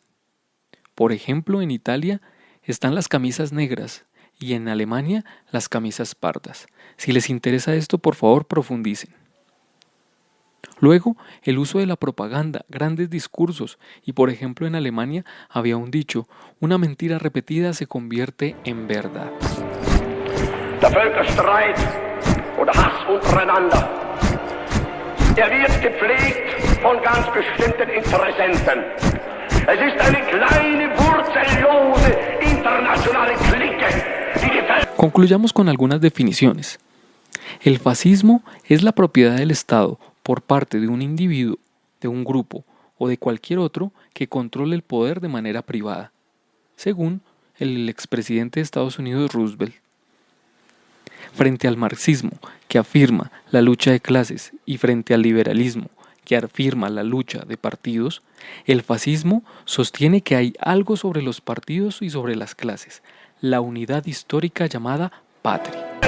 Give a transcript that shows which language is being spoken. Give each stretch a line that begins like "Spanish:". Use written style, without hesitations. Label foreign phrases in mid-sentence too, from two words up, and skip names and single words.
Spanish: Por ejemplo, en Italia están las camisas negras y en Alemania las camisas pardas. Si les interesa esto, por favor, profundicen. Luego, el uso de la propaganda, grandes discursos, y por ejemplo en Alemania había un dicho: una mentira repetida se convierte en verdad.
German: Der Völkerstreit oder Hass untereinander wird gepflegt von ganz bestimmten Interessenten. Es ist eine kleine, wurzellose internationale Clique, die
Spanish: Concluyamos con algunas definiciones. El fascismo es la propiedad del Estado por parte de un individuo, de un grupo o de cualquier otro que controle el poder de manera privada, según el expresidente de Estados Unidos Roosevelt. Frente al marxismo, que afirma la lucha de clases, y frente al liberalismo, que afirma la lucha de partidos, el fascismo sostiene que hay algo sobre los partidos y sobre las clases, la unidad histórica llamada patria.